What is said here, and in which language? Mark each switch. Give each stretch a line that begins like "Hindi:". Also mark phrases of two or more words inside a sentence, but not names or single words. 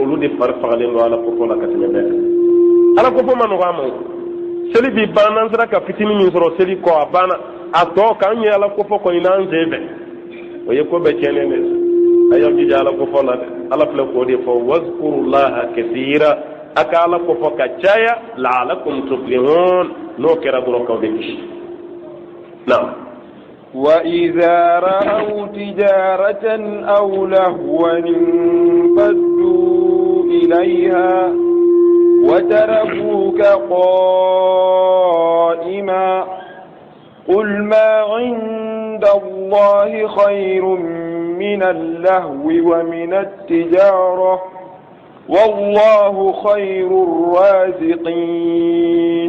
Bambara: olu de fari fagalen don ala kofɔ la ka tɛmɛ bɛɛ ala kofɔ ma nɔgɔ a ma seli bi ban n'an sera ka fitinin min sɔrɔ seli kɔ a banna a tɔ k'an ye ala kofɔ kɔni n'an sen fɛ o ye ko bɛɛ tiɲɛnen de a y'aw jija ala kofɔ la dɛ ala filɛ k'o de fɔ
Arabic: واذكروا الله كثيرا
Bambara: a ka ala kofɔ ka caya
Arabic: لعلكم تفلحون
Bambara: n'o kɛra dɔrɔn k'aw bɛ kisi naam.
Arabic: وإذا رأوا تجارة أو لهوا انفضوا إليها وتركوك قائما قل ما عند الله خير من اللهو ومن التجارة والله خير الرازقين